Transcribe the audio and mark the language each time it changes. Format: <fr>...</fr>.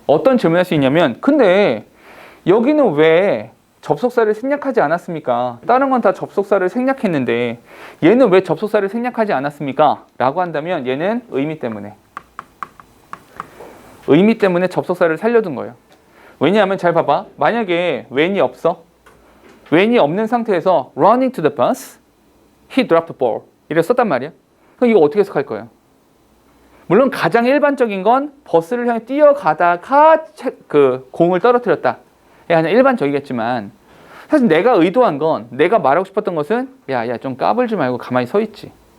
<ko>어떤 질문을 할 수 있냐면 근데 여기는 왜 접속사를 생략하지 않았습니까? 다른 건 다 접속사를 생략했는데 얘는 왜 접속사를 생략하지 않았습니까? 라고 한다면 얘는 의미 때문에 접속사를 살려둔 거예요. 왜냐하면 잘 봐봐. 만약에 when이 없어. when이 없는 상태에서</ko> <en>running to the bus, he dropped the ball</en> <ko>이렇게 썼단 말이야. 그럼 이거 어떻게 해석할 거예요? 물론 가장 일반적인 건 버스를 향해 뛰어가다가 그 공을 떨어뜨렸다. 그냥 일반적이겠지만 사실 내가 의도한 건 내가 말하고 싶었던 것은 야 좀 까불지 말고 가만히 서 있지.</ko>